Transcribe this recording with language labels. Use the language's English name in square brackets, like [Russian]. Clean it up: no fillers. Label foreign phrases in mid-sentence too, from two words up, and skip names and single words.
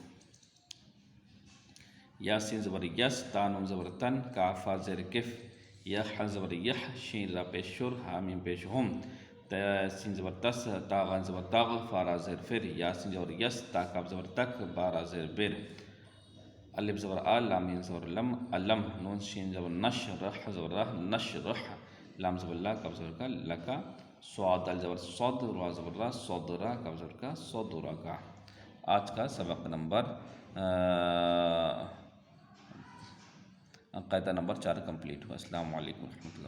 [Urdu] یا سین زبر یس، تا نون زبر تن، کاف ہا زیر کف، یا ہا زبر یح، شین را پیش شر، ہا میم پیش ہم، سین زبر تس، تا غین زبر تغ، فا را زیر فر، یا سین زبر یس، تا کاف زبر تک، با را زیر بر۔ الف زبر آ، لام میم زبر لم، علم، نون شین زبر نش، رح زبر رح، نشرح، لام زبر لا، کاف زبر کا، لکا، صاد دال زبر صد، را زبر را، صدرا، کاف زبر کا، صدرکا۔ آج کا سبق نمبر قاعدہ نمبر 4 کمپلیٹ ہوا۔ [Arabic] السلام علیکم ورحمۃ اللہ۔